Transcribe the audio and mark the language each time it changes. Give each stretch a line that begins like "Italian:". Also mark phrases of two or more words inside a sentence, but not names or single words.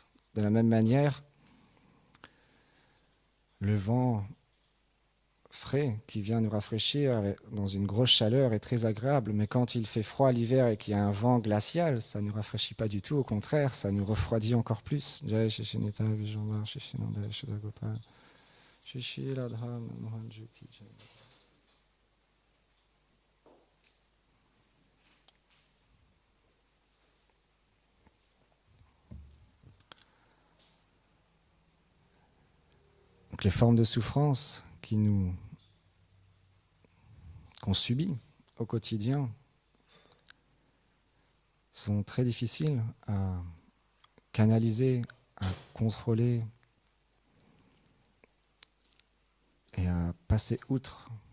French: De la même manière, le vent frais qui vient nous rafraîchir dans une grosse chaleur est très agréable, mais quand il fait froid l'hiver et qu'il y a un vent glacial, ça ne nous rafraîchit pas du tout, au contraire, ça nous refroidit encore plus.
Hindi: जय शेषिनित विजम्ब शेषिनन्द शडगोपाल शिशि राधा मोहनजुकी जय.
French: Donc les formes de souffrance qu'on subit au quotidien sont très difficiles à canaliser, à contrôler et à passer outre.